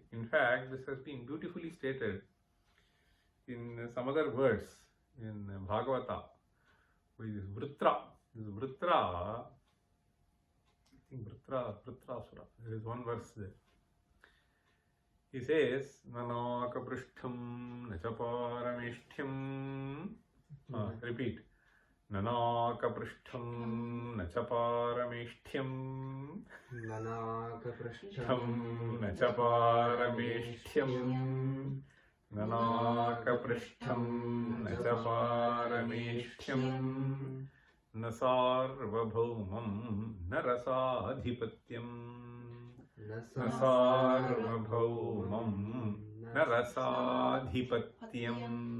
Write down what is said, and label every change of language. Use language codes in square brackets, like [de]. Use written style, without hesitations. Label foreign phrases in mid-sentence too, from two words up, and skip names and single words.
[en] In fact, this has been beautifully stated in some other words in Bhagavata, which is Vritra. This Vritra, I think Vritrasura. There is one verse there. He says, [sa] न नाकपृष्ठं न च पारमेष्ठ्यं. [en] Repeat. [sa] न नाकपृष्ठं न च पारमेष्ठ्यं. न नाकपृष्ठं न च पारमेष्ठ्यं न नाकपृष्ठं न च पारमेष्ठ्यं. न सार्वभौमं न रसाधिपत्यं. न सार्वभौमं न रसाधिपत्यं.